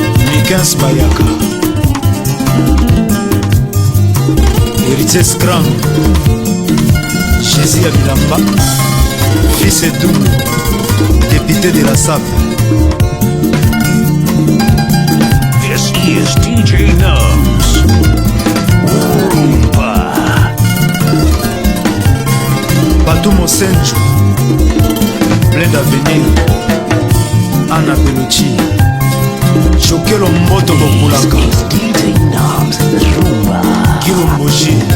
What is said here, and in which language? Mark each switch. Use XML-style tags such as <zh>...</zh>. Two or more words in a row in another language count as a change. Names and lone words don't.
<fr>Mikens Bayaka, Héritier Scrum, Jésus Abilamba, Fils Edoum, député de la sap.</fr> <en>This is D J Nubs. Rumba.</en> <fr>Batou Mosenjo, plein d'avenir. Anna Belucci, Jokelo Mboto Bokulaka.</fr> <en>This is D J Nubs. Rumba. Kilomboji.</en>